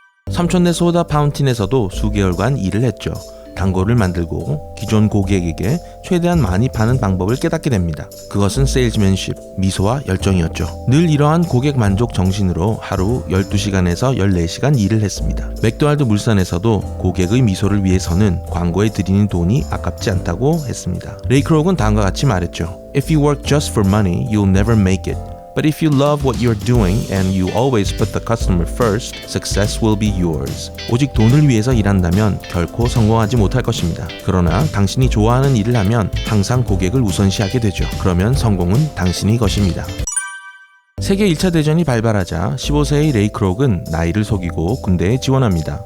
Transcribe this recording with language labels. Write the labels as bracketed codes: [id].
[ko] 삼촌네 소다 파운틴에서도 수개월간 일을 했죠. 단골을 만들고 기존 고객에게 최대한 많이 파는 방법을 깨닫게 됩니다. 그것은 세일즈맨십, 미소와 열정이었죠. 늘 이러한 고객 만족 정신으로 하루 12시간에서 14시간 일을 했습니다. 맥도날드 물산에서도 고객의 미소를 위해서는 광고에 들이는 돈이 아깝지 않다고 했습니다. 레이 크록은 다음과 같이 말했죠. [en] If you work just for money, you'll never make it. But if you love what you're doing and you always put the customer first, success will be yours. [ko] 오직 돈을 위해서 일한다면 결코 성공하지 못할 것입니다. 그러나 당신이 좋아하는 일을 하면 항상 고객을 우선시하게 되죠. 그러면 성공은 당신의 것입니다. 세계 1차 대전이 발발하자 15세의 레이 크록은 나이를 속이고 군대에 지원합니다.